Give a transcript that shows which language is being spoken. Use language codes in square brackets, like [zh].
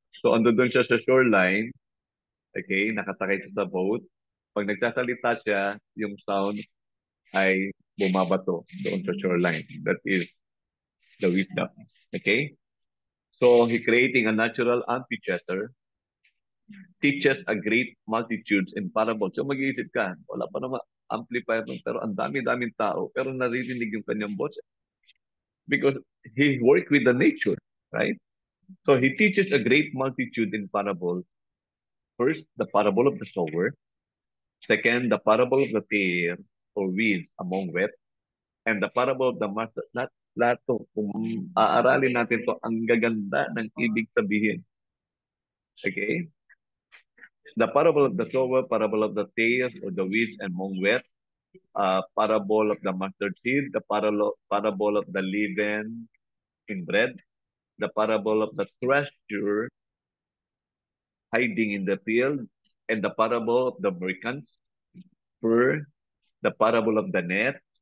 [tl] So ando doon siya sa shoreline, okay, nakasakay siya sa boat. Pag nagsasalita siya, yung sound ay bumabato doon sa shoreline. [en] That is the wisdom. Okay? So he creating a natural amphitheater, teaches a great multitudes in parables. [tl] So mag-iisip ka, wala pa naman amplifier nun, pero ang dami-daming tao, pero naririnig yung kanyang boses. [en] Because he worked with the nature, right? So he teaches a great multitude in parables. First, the parable of the sower. Second, the parable of the tare or weeds among wheat. And the parable of the master. [tl] Lahat to, kung aaralin natin to, ang gaganda ng ibig sabihin. [en] Okay? The parable of the sower, parable of the tares or the weeds among wheat, parable of the mustard seed, the parable of the leaven in bread, the parable of the treasure hiding in the field, and the parable of the merchants, the parable of the net.